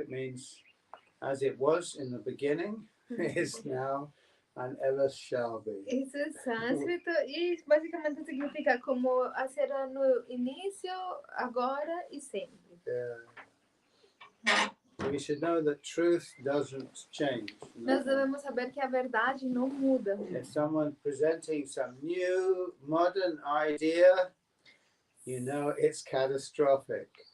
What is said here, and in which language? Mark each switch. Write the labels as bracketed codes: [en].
[en] It means as it was in the beginning, is now, and ever shall be. [pt] Isso é sânscrito e basicamente significa como será no início, agora e sempre. [en] We should know that truth doesn't change. [pt] Nós devemos saber que a verdade não muda. [en] If someone presenting some new modern idea, you know it's catastrophic.